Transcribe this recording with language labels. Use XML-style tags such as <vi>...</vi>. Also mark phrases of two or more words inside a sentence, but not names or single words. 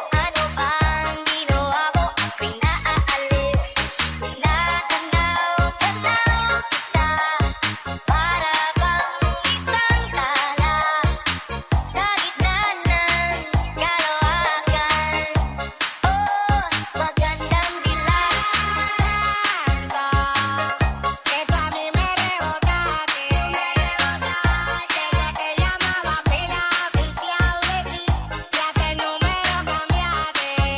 <tl>Ano bang ginawa ko? Ako'y naaaliw. Tanaw-tanaw kita, para bang isang tala sa gitna ng kalawakan. Oh, magandang dilag.</tl> <es>Esto a mí me rebota, desde que llamaba pila oficial de ti, ya que el número cambiaste.</es>